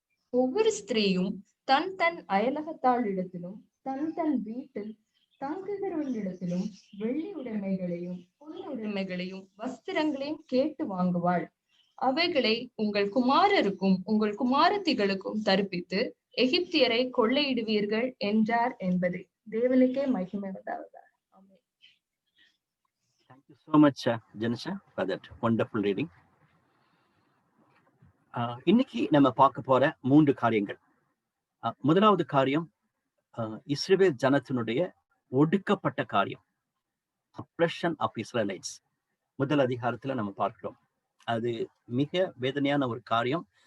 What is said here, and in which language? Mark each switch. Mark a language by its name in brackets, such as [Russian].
[Tamil] ஒவ்வொரு ஸ்திரீயும் தன் தன் அயலகத்தாளிடத்திலும் தன் தன் வீட்டில் தங்குகிறவர்களிடத்திலும் வெள்ளி உடைமைகளையும் பொன் உடைமைகளையும் வஸ்திரங்களையும் கேட்டு வாங்குவாள். அவைகளை உங்கள் குமாரருக்கும் உங்கள் குமாரத்திகளுக்கும் தரிப்பித்து எகிப்தியரை கொள்ளையிடுவீர்கள் என்றார் என்பதை. தேவனுக்கே மகிமை உண்டாவதாக. ஆமென். [English] Thank you so much, Janisha, for that wonderful reading. [Tamil] இன்னைக்கு நம்ம பார்க்க போற 3 காரியங்கள். முதலாவது காரியம் இஸ்ரவேல் ஜனத்தினுடைய ஒடுக்கப்பட்ட காரியம், [English] Oppression of Israelites. [Tamil] முதல் அதிகாரத்துல நம்ம பார்க்கிறோம். அது மிக வேதனையான ஒரு காரியம்.